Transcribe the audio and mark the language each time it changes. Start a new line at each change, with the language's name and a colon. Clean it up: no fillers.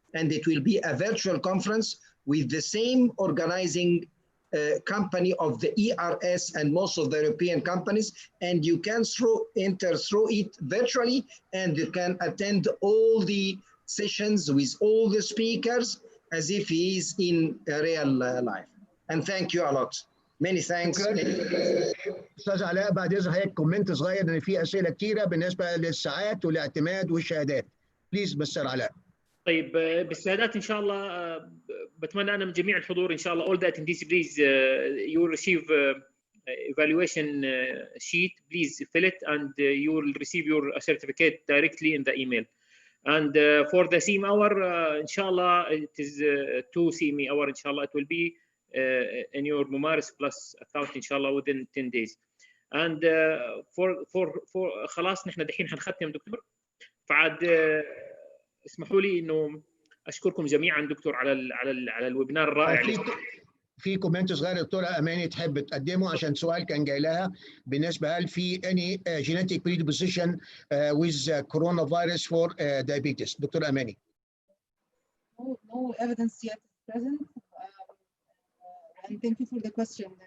English: And it will be a virtual conference with the same organizing company of the ERS and most of the European companies, and you can enter through it virtually, and you can attend all the sessions with all the speakers as if he is in real life. And thank you a lot. Many thanks.
Arabic: استاذ علاء بعد اذن حضرتك كومنت صغير ان في اسئله كتيره بالنسبه للساعات والاعتماد والشهادات. بليز مستر علاء. طيب بالشهادات ان شاء الله
English: بتمنى انا من جميع الحضور ان شاء الله all the attendees please you will receive evaluation sheet, please fill it, and you will receive your certificate directly in the email. And for the CME hour, inshallah, it is 2 CME hour, inshallah, it will be in your Mumaris Plus account, inshallah, within 10 days. And for
Arabic: خلاص نحن دحين حنختم دكتور، فعاد اسمحوا لي انه اشكركم جميعا دكتور على الويبنار الرائع. في كومنت صغير دكتوره اماني تحب تقدمه عشان سؤال كان جاي لها بالنسبه هل في
English: any genetic predisposition with coronavirus for diabetes.
Arabic: دكتوره اماني.
English: No evidence yet present, and thank you for the question.